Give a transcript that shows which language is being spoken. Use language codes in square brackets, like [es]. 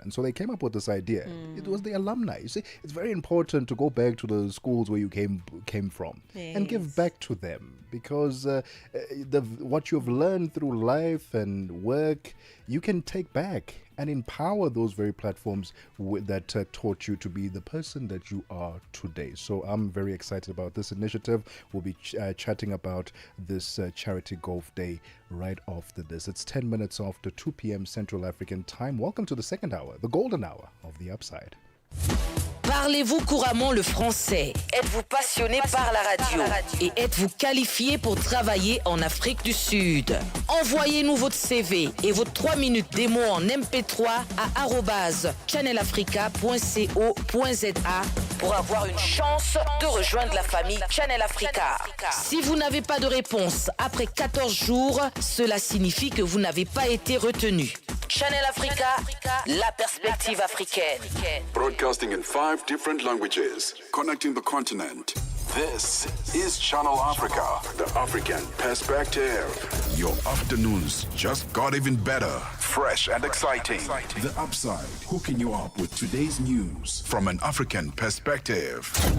[en] And so they came up with this idea. It was the alumni. You see, it's very important to go back to the schools where you came from and give back to them, because what you've learned through life and work, you can take back and empower those very platforms that taught you to be the person that you are today. So I'm very excited about this initiative. We'll be chatting about this charity golf day right after this. It's 10 minutes after 2 p.m. Central African time. Welcome to the second hour, the golden hour of The Upside. [fr] Parlez-vous couramment le français? Êtes-vous passionné par la radio? Et êtes-vous qualifié pour travailler en Afrique du Sud? Envoyez-nous votre CV et votre 3 minutes démo en MP3 à @channelafrica.co.za pour avoir une chance de rejoindre la famille Channel Africa. Si vous n'avez pas de réponse après 14 jours, cela signifie que vous n'avez pas été retenu. Channel Africa, la perspective africaine. [en] Broadcasting in 5 different languages, connecting the continent. This is Channel Africa, the African perspective. Your afternoons just got even better, fresh and exciting. The Upside, hooking you up with today's news from an African perspective.